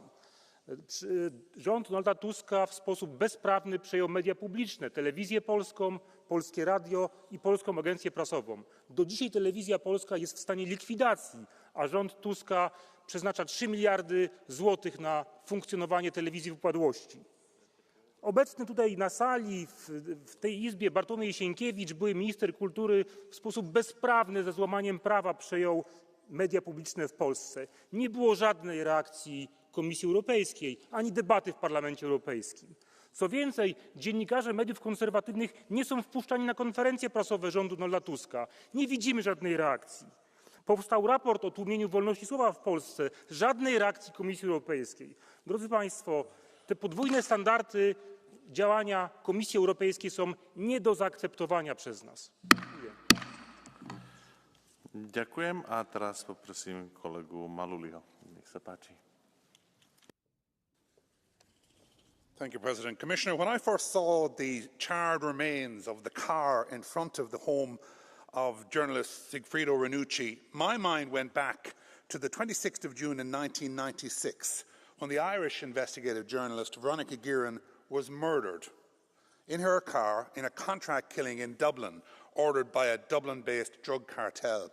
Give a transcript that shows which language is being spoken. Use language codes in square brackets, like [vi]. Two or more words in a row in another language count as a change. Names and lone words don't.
[pl] Rząd Donalda Tuska w sposób bezprawny przejął media publiczne, telewizję polską, Polskie Radio i Polską Agencję Prasową. Do dzisiaj telewizja polska jest w stanie likwidacji, a rząd Tuska przeznacza 3 miliardy złotych na funkcjonowanie telewizji w upadłości. Obecny tutaj na sali, w tej Izbie Bartłomiej Sienkiewicz, były minister kultury, w sposób bezprawny, ze złamaniem prawa przejął media publiczne w Polsce. Nie było żadnej reakcji Komisji Europejskiej, ani debaty w Parlamencie Europejskim. Co więcej, dziennikarze mediów konserwatywnych nie są wpuszczani na konferencje prasowe rządu Donalda Tuska. Nie widzimy żadnej reakcji. Powstał raport o tłumieniu wolności słowa w Polsce. Żadnej reakcji Komisji Europejskiej. Drodzy Państwo, te podwójne standardy działania Komisji Europejskiej są nie do zaakceptowania przez nas. Dziękuję. [sk] Ďakujem a teraz poprosím kolegu Maluliho. Nech sa páči. [en] Thank you, President. Commissioner, when I first saw the charred remains of the car in front of the home of journalist Sigfrido Ranucci, my mind went back to the 26th of June in 1996, when the Irish investigative journalist Veronica Guerin was murdered in her car in a contract killing in Dublin, ordered by a Dublin-based drug cartel.